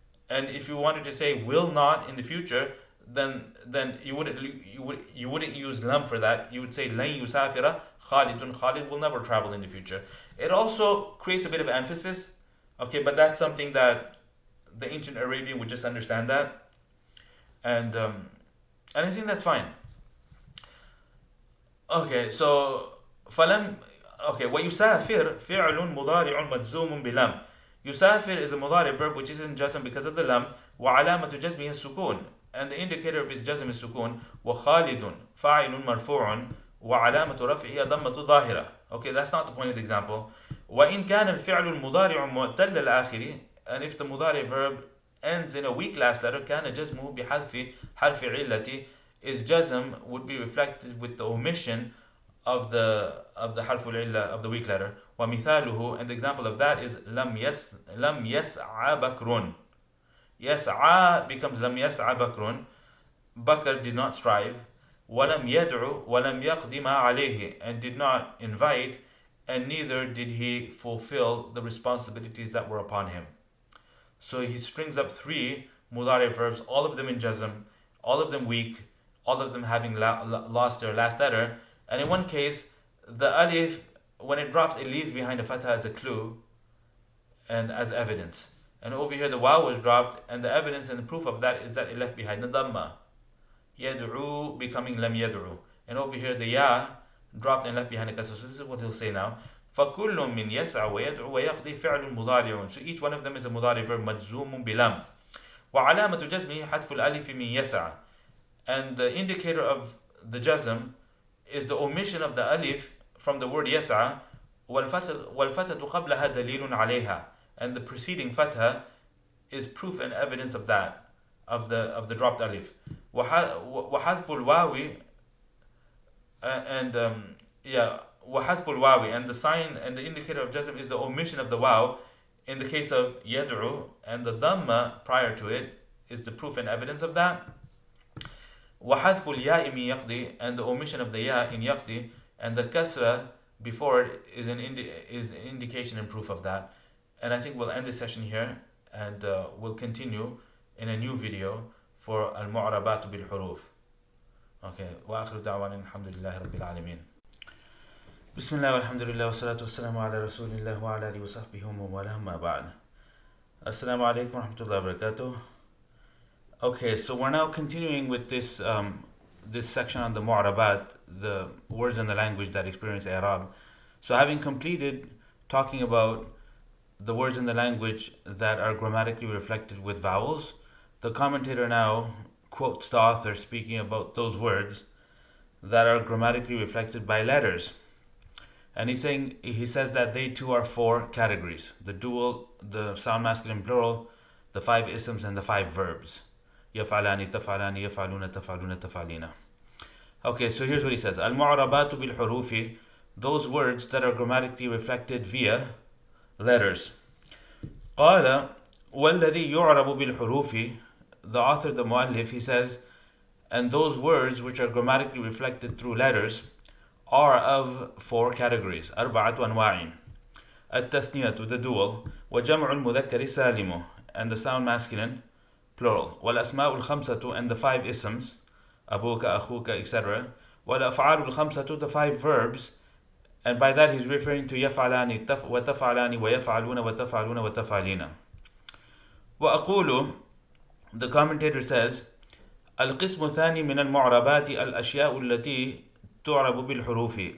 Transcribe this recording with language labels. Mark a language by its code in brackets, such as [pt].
[en] And if you wanted to say will not in the future, then you wouldn't use lam for that. You would say [ar] lan yusafira Khalidun. [en] Khalid will never travel in the future. It also creates a bit of emphasis. Okay, but that's something that the ancient Arabian would just understand that, and I think that's fine. Okay, so فلم. [ar] Okay, ويسافر فعل مضارع مجزوم بلم. [en] يسافر is a مضارع verb which is in jazm because of the lam. [ar] وعلامة جزمه السكون, [en] and the indicator of its jazm is sukun. [ar] وخالد فاعل مرفوع وعلامة رفعه ضمة ظاهرة. [en] Okay, that's not the point of the example. [ar] وإن كان الفعل المضارع معتل الآخر, [en] and if the مضارع verb ends in a weak last letter, [ar] كان جزمه بحذف حرف علة, [en] is jazm would be reflected with the omission of the حرف العلة of the weak letter. [ar] ومثاله, [en] and the example of that is [ar] لم يسعى بكر. يسعى [en] becomes [ar] لم يسعى بكر. [en] Bakr did not strive. [ar] ولم يدعو ولم يقضي ما عليه, [en] and did not invite, and neither did he fulfill the responsibilities that were upon him. So he strings up three mudari verbs, all of them in jazm, all of them weak, all of them having lost their last letter. And in one case, the alif, when it drops, it leaves behind a fatha as a clue and as evidence. And over here the waw was dropped, and the evidence and the proof of that is that it left behind the dhamma. Yad'u becoming lam yad'u. And over here the ya dropped and left behind a kasra. So this is what he'll say now. [ar] فَكُلٌّ مِّن يَسْعَ وَيَدْعُ وَيَقْضِي فِعْلٌ مُضَارِعٌ. [en] So each one of them is a mudari verb [ar] مجزوم بلم. وعلامة جزمه حذف الألف من يسع. [en] And the indicator of the jazm is the omission of the alif from the word yas'a. [ar] والفتة قبلها دليل عليها. [en] And the preceding fatha is proof and evidence of that, of the dropped alif. [ar] وحذف الواو, [en] and وحذف الواو, and the sign and the indicator of jazm is the omission of the waw in the case of yad'u, and the dhamma prior to it is the proof and evidence of that. [ar] وحذف الياء من يقضي, [en] and the omission of the ya in yaqdi, and the kasra before it is an indication and proof of that. And I think we'll end this session here, and we'll continue in a new video for al-mu'rabat bil-huruf. [ar] Okay, وآخر دعوانا الحمد لله رب العالمين. بسم الله والحمد لله والصلاة والسلام على رسول الله وعلى آله وصحبه ومن والاه ما بعد. Assalamu alaikum wa rahmatullahi wa barakatuh. [en] Okay, so we're now continuing with this this section on the mu'rabat, the words in the language that experience i'rab. So having completed talking about the words in the language that are grammatically reflected with vowels, the commentator now quotes the author speaking about those words that are grammatically reflected by letters. And he says that they too are four categories: the dual, the sound masculine plural, the five isms, and the five verbs. [ar] يفعلان تفعلان يفعلون تفعلون تفعلين. [en] Okay, so here's what he says. [ar] المعربات بالحروف, [en] those words that are grammatically reflected via letters. [ar] قال والذي يعرب بالحروف, [en] the author, the muallif, he says, and those words which are grammatically reflected through letters are of four categories. [ar] أربعة أنواع. التثنية, [en] the dual, [ar] وجمع المذكر السالم, [en] and the sound masculine plural. [ar] والأسماء الخمسة, [en] and the five isms, [ar] أبوك أخوك [en] etc. [ar] والأفعال الخمسة, [en] the five verbs, and by that he's referring to [ar] يفعلان وتفعلان ويفعلون وتفعلون وتفعلين. وأقول, [en] the commentator says, [ar] القسم الثاني من المعربات الأشياء التي تعرب بالحروف.